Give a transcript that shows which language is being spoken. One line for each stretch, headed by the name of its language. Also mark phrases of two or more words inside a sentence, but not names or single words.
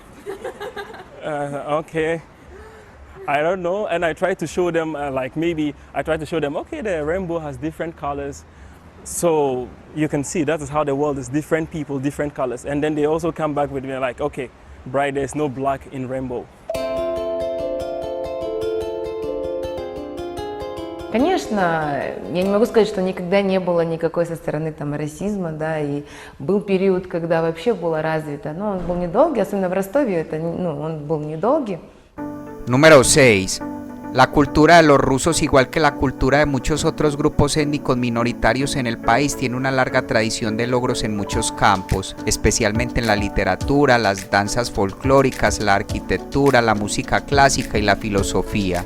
English: Okay, I don't know. And I try to show them, okay, the rainbow has different colors. So you can see that is how the world is, different people, different colors. And then they also come back with me like, okay, Bright, there's no black in rainbow.
Russian: Конечно, я не могу сказать, что никогда не было никакой со стороны там расизма, да, и был период, когда вообще было развито, но он был недолгий, особенно в Ростове, он был недолгий.
Spanish: Número 6. La cultura de los rusos, igual que la cultura de muchos otros grupos étnicos minoritarios en el país, tiene una larga tradición de logros en muchos campos, especialmente en la literatura, las danzas folclóricas, la arquitectura, la música clásica y la filosofía.